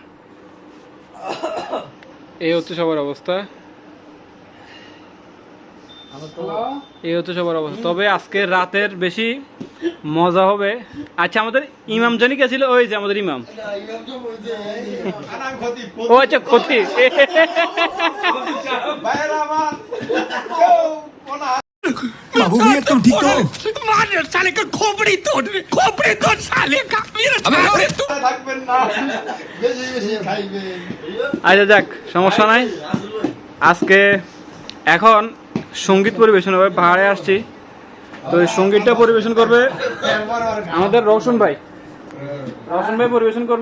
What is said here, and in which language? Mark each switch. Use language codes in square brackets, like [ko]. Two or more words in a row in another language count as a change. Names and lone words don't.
[bn] এই হচ্ছে সবার অবস্থা, এই হচ্ছে সবার অবস্থা। তবে আজকে রাতের বেশি মজা হবে। আচ্ছা, আমাদের ইমাম জানি কে ছিল? ওই যে আমাদের ইমাম। ও আচ্ছা, ক্ষতি। [hi] बाबू भैया तुम ठीक तो हो? मार साले का खोपड़ी तोड़ साले का मेरा अबे तू [bn] আচ্ছা যাক, সমস্যা নাই। আজকে এখন সঙ্গীত পরিবেশন হবে, পাহাড়ে আসছি তো এই সঙ্গীতটা পরিবেশন করবে আমাদের রওশন ভাই। রওশন ভাই পরিবেশন করবে।